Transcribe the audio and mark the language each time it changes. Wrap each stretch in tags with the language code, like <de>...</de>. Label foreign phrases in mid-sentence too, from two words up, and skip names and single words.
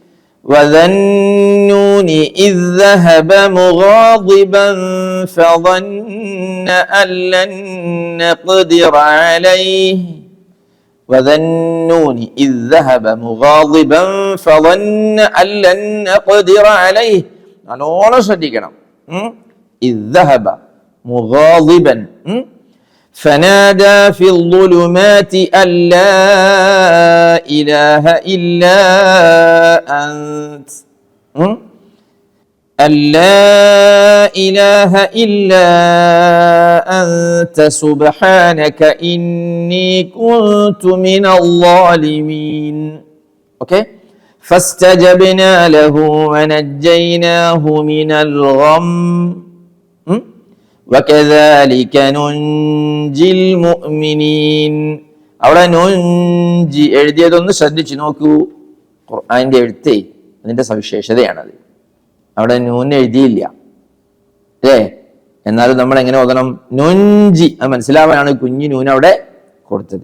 <ar>وذنون إذ ذهب مغاضبا فظن أن لن نقدر عليه وذنون إذ ذهب مغاضبا فظن أن لن نقدر عليه.</ar> <ml>നല്ലോണം ശ്രദ്ധിക്കണം.</ml> <ar>إذ ذهب مغاضبا فنادى في الظلمات أن لا إله إلا أنت أن لا إله إلا أنت سبحانك إني كنت من الظالمين. أوكي. فاستجبنا له ونجيناه من الغم وكذلك ننجي المؤمنين.</ar> <ml>അവിടെ നുൻജി എഴുതിയതൊന്ന് ശ്രദ്ധിച്ചു നോക്കൂ. ഖുർആന്റെ എഴുത്തേ അതിന്റെ സവിശേഷതയാണത്. അവിടെ നൂൻ എഴുതിയില്ല അല്ലേ? എന്നാലും നമ്മൾ എങ്ങനെ ഓതണം? നുൻജി. അത് മനസ്സിലാവാനാണ് കുഞ്ഞു നൂൻ അവിടെ കൊടുത്തത്.</ml>